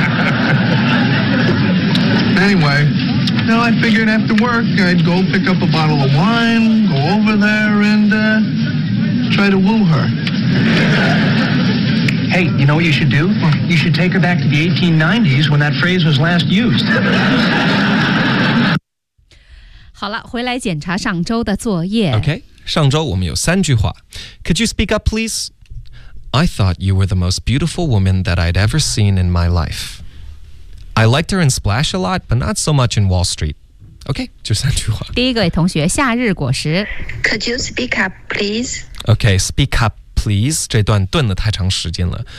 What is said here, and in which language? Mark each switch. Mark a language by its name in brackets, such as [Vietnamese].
[English] Anyway, you know, I figured after work, I'd go pick up a bottle of wine, go over there, and... try to woo her. Hey, you know what you should do? You should take her back to the 1890s when that phrase was last used. [Chinese] 好了，回来检查上周的作业。 Okay, 上周我们有三句话。 Could you speak up, please? [English] I thought you were the most beautiful woman that I'd ever seen in my life. I liked her in Splash a lot, but not so much in Wall Street. [Chinese] OK， 就三句话。第一个同学，夏日果实。 [English] Could you speak up, please? [Chinese] OK, speak up, please. 这段顿了太长时间了。